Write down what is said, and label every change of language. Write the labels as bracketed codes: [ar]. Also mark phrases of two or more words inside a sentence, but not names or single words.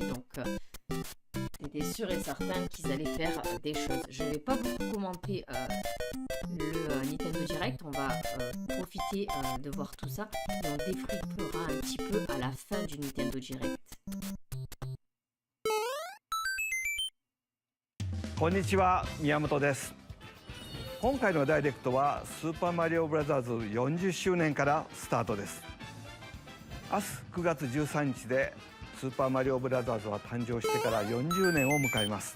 [fr] Donc, j'étais sûr et certain qu'ils allaient faire des choses. Je ne vais pas beaucoup commenter le Nintendo Direct. On va profiter de voir tout ça. Et on défriquera un petit peu à la fin du Nintendo Direct. [ja] こんにちは、宮本です。今回のダイレクトはスーパーマリオブラザーズ40周年からスタートです。明日9月13日でスーパーマリオブラザーズは誕生してから40年を迎えます。